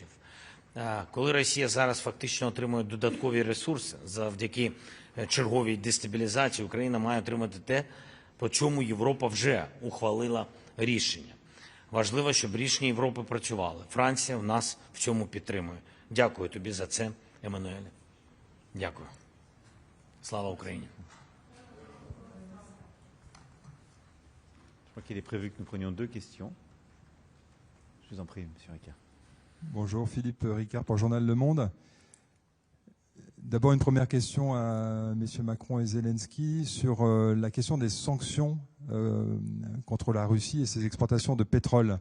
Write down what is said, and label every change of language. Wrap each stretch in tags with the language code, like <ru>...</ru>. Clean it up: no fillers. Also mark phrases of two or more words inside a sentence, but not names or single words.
<uk>Коли Росія зараз фактично отримує додаткові ресурси завдяки черговій дестабілізації, Україна має отримати те, по чому Європа вже ухвалила рішення. Важливо, щоб рішення Європи працювали. Франція в нас в цьому підтримує. Дякую тобі за це, Еммануеле. Дякую. Слава Україні.</uk> <fr>Je crois qu'il est prévu que nous prenions 2 questions. Je vous en prie, Monsieur Ricard. Bonjour, Philippe Ricard pour le journal Le Monde. D'abord, une première question à messieurs Macron et Zelensky sur la question des sanctions contre la Russie et ses exportations de pétrole.</fr>